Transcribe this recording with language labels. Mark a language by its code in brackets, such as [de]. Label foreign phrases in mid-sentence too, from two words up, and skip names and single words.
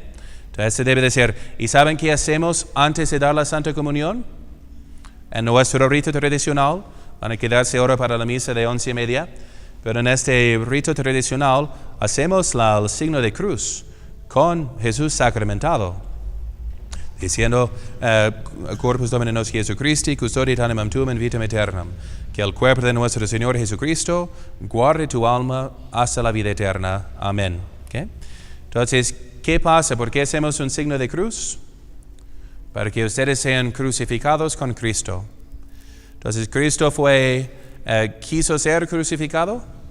[es] Entonces, ese debe de ser. ¿Y saben qué hacemos antes de dar la Santa Comunión? En nuestro rito tradicional, van a quedarse ahora para la misa de 11:30, pero en este rito tradicional hacemos el signo de cruz con Jesús sacramentado, diciendo, [la] Corpus Domini nos Jesucristi, custodiet animam tuum in vitam aeternam. [es] Que el cuerpo de nuestro Señor Jesucristo guarde tu alma hasta la vida eterna. Amén. ¿Okay? Entonces, ¿qué pasa? ¿Por qué hacemos un signo de cruz? Para que ustedes sean crucificados con Cristo. Entonces, ¿Cristo quiso ser crucificado?